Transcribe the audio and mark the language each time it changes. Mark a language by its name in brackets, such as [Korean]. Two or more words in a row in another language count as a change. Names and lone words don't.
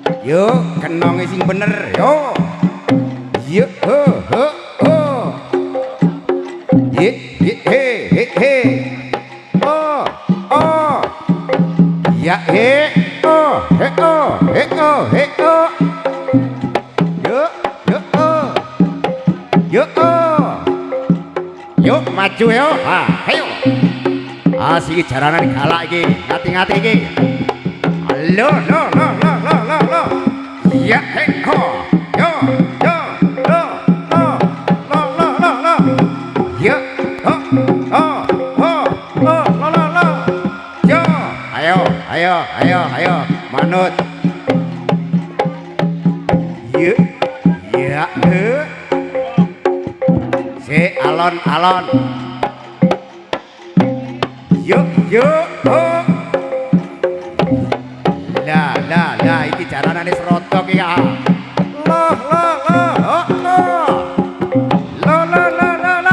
[Javanese] Yo kenonge sing bener yo. Yo ho ho ho. Ye ye he he he. Oh oh. Ya he oh he oh he oh he oh. Yo yo oh. Yo oh. Yo maju yo. Ha ayo. Asik jaranan galak iki. Ngati-ngati iki. Lo lo lo lo lo lo lo. Ya he ho. Yo yo lo lo lo lo lo lo. Ya ho ho ho lo lo lo lo. Yo ayo ayo ayo ayo manut. Ye ya he. Si alon alon. Yo yo ho. Lah iki jaranane serotok iki ah. Loh oh oh. Lo.